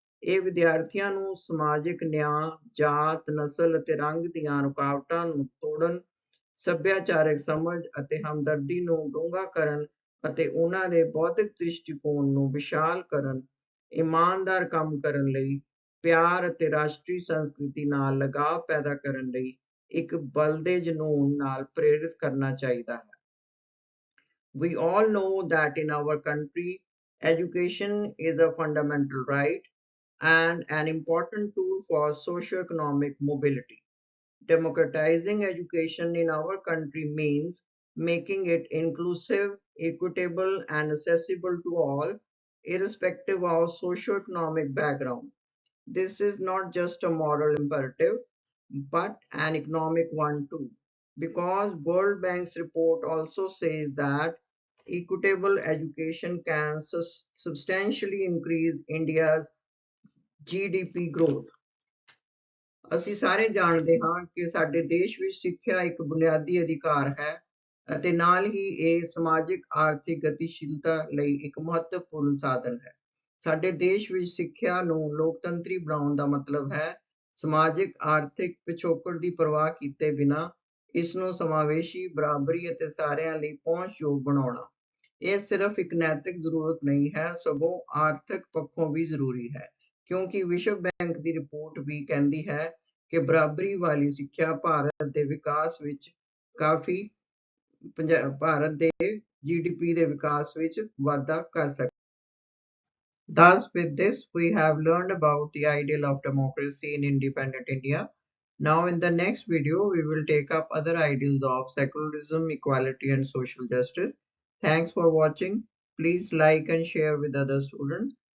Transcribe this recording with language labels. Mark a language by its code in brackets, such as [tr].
[pa] ਇਹ ਵਿਦਿਆਰਥੀਆਂ ਨੂੰ ਸਮਾਜਿਕ ਨਿਆਂ, ਜਾਤ, ਨਸਲ ਅਤੇ ਰੰਗ ਦੀਆਂ ਰੁਕਾਵਟਾਂ ਨੂੰ ਤੋੜਨ, ਸੱਭਿਆਚਾਰਕ ਸਮਝ ਅਤੇ ਹਮਦਰਦੀ ਨੂੰ ਡੂੰਘਾ ਕਰਨ ਅਤੇ ਉਹਨਾਂ ਦੇ ਬੌਧਿਕ ਦ੍ਰਿਸ਼ਟੀਕੋਣ ਨੂੰ ਵਿਸ਼ਾਲ ਕਰਨ, ਇਮਾਨਦਾਰ ਕੰਮ ਕਰਨ ਲਈ, ਪਿਆਰ ਅਤੇ ਰਾਸ਼ਟਰੀ ਸੰਸਕ੍ਰਿਤੀ ਨਾਲ ਲਗਾਵ ਪੈਦਾ ਕਰਨ ਲਈ ਇੱਕ ਬਲਦੇ ਜਨੂੰਨ ਨਾਲ ਪ੍ਰੇਰਿਤ ਕਰਨਾ ਚਾਹੀਦਾ ਹੈ। [en] We all know that in our country, education is a fundamental right and an important tool for socio-economic mobility. Democratizing education in our country means making it inclusive, equitable, and accessible to all, irrespective of socio-economic background. This is not just a moral imperative, but an economic one too, because World Bank's report also says that equitable education can substantially increase India's GDP growth. [pa] ਅਸੀਂ ਸਾਰੇ ਜਾਣਦੇ ਹਾਂ ਕਿ ਸਾਡੇ ਦੇਸ਼ ਵਿੱਚ ਸਿੱਖਿਆ ਇੱਕ ਬੁਨਿਆਦੀ ਅਧਿਕਾਰ ਹੈ ਅਤੇ ਨਾਲ ਹੀ ਇਹ ਸਮਾਜਿਕ ਆਰਥਿਕ ਗਤੀਸ਼ੀਲਤਾ ਲਈ ਇੱਕ ਮਹੱਤਵਪੂਰਨ ਸਾਧਨ ਹੈ। ਸਾਡੇ ਦੇਸ਼ ਵਿੱਚ ਸਿੱਖਿਆ ਨੂੰ ਲੋਕਤੰਤਰੀ ਬਣਾਉਣ ਦਾ ਮਤਲਬ ਹੈ ਸਮਾਜਿਕ ਆਰਥਿਕ ਪਿਛੋਕੜ ਦੀ ਪਰਵਾਹ ਕੀਤੇ ਬਿਨਾਂ ਇਸ ਨੂੰ ਸਮਾਵੇਸ਼ੀ, ਬਰਾਬਰੀ ਅਤੇ ਸਾਰਿਆਂ ਲਈ ਪਹੁੰਚਯੋਗ ਬਣਾਉਣਾ। ਇਹ ਸਿਰਫ ਇੱਕ ਨੈਤਿਕ ਜ਼ਰੂਰਤ ਨਹੀਂ ਹੈ, ਸਗੋਂ ਆਰਥਿਕ ਪੱਖੋਂ ਵੀ ਜ਼ਰੂਰੀ ਹੈ, ਕਿਉਂਕਿ ਵਿਸ਼ਵ ਬੈਂਕ ਦੀ ਰਿਪੋਰਟ ਵੀ ਕਹਿੰਦੀ ਹੈ ਕਿ ਬਰਾਬਰੀ ਵਾਲੀ ਸਿੱਖਿਆ ਭਾਰਤ ਦੇ ਵਿਕਾਸ ਵਿੱਚ ਕਾਫੀ ਭਾਰਤ ਦੇ GDP ਦੇ ਵਿਕਾਸ ਵਿੱਚ ਵਾਧਾ ਕਰ ਸਕਦਾ। [en] Thus, with this, we have learned about the ideal of democracy in independent India. Now, in the next video, we will take up other ideals of secularism, equality, and social justice. Thanks for watching. Please like and share with other students.